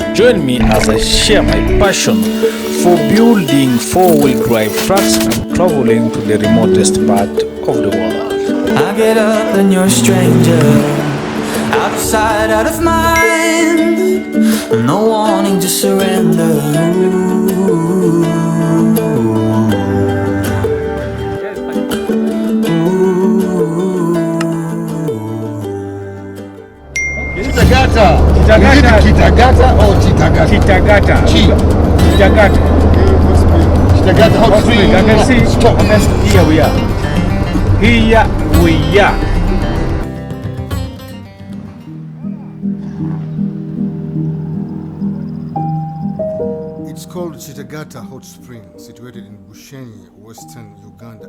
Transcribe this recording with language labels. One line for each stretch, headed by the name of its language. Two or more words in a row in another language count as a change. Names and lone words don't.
English: Join me as I share my passion for building four-wheel drive trucks and traveling to the remotest part of the world. I get up and you're a stranger, out of sight, out of mind, no wanting to surrender. Kitagata. Kitagata or Chitagata? Kitagata. Kitagata. Kitagata Hot Springs. I can see. Stop. Here we are. Here we are. It's called Chitagata Hot Springs, situated in Bushenyi, Western Uganda.